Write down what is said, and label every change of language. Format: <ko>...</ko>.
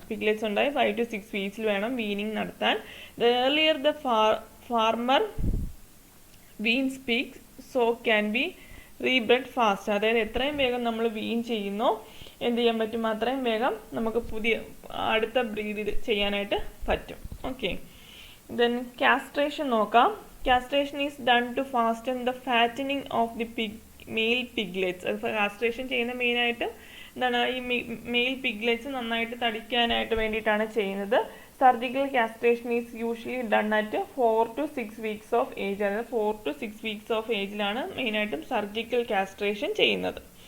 <ml>Piglets ഉണ്ടായി 5 to 6 വീക്സിൽ വേണം weaning നടത്താൻ.</ml> <en>The earlier the farmer weans pigs so can be rebred fast.</en> <ml>അതായത് എത്രയും വേഗം നമ്മൾ വീൻ ചെയ്യുന്നോ എന്ത് ചെയ്യാൻ പറ്റും, അത്രയും വേഗം നമുക്ക് അടുത്ത ബ്രീഡ് ചെയ്യാനായിട്ട് പറ്റും. ഓക്കെ, ദെൻ കാസ്ട്രേഷൻ നോക്കാം.</ml> <en>Castration is done to fasten the fattening of the male piglets.</en> <ml>Castration ചെയ്യുന്ന മെയിനായിട്ട് എന്താണ്, ഈ മെയിൽ പിഗ്ലെറ്റ്സ് നന്നായിട്ട് തടിക്കാനായിട്ട് വേണ്ടിയിട്ടാണ് ചെയ്യുന്നത്.</ml> <en>Surgical castration is usually done at 4 to 6 weeks of age.</en> <ml>അതായത് 4 to 6 വീക്സ് ഓഫ് ഏജിലാണ് മെയിനായിട്ടും സർജിക്കൽ കാസ്ട്രേഷൻ ചെയ്യുന്നത്.</ml>